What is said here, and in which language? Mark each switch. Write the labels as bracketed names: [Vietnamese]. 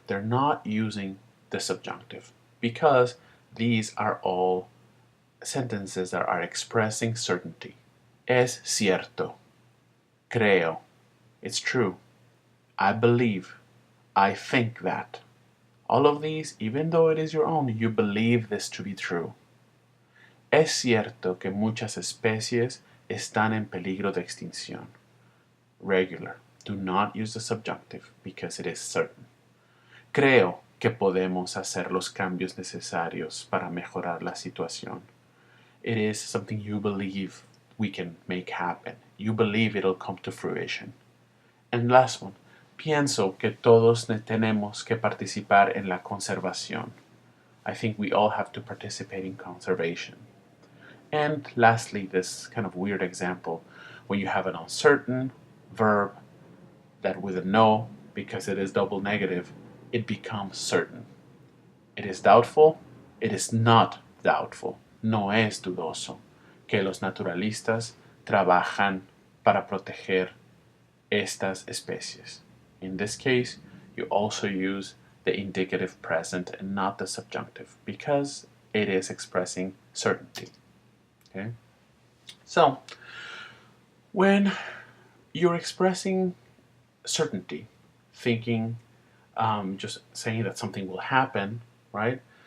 [English] They're not using the subjunctive because these are all sentences that are expressing certainty. [Spanish] Es cierto. Creo. [English] It's true. I believe. I think that. All of these, even though it is your own, you believe this to be true. [Spanish] Es cierto que muchas especies están en peligro de extinción. [English] Regular. Do not use the subjunctive because it is certain. [Spanish] Creo que podemos hacer los cambios necesarios para mejorar la situación. [English] It is something you believe we can make happen. You believe it'll come to fruition. And last one. [Spanish] Pienso que todos tenemos que participar en la conservación. [English] I think we all have to participate in conservation. And lastly, this kind of weird example, when you have an uncertain verb that with a no, because it is double negative, it becomes certain. It is doubtful, it is not doubtful. [Spanish] No es dudoso que los naturalistas trabajan para proteger estas especies. [English] In this case, you also use the indicative present and not the subjunctive because it is expressing certainty. Okay? So, when you're expressing certainty, thinking, just saying that something will happen, right?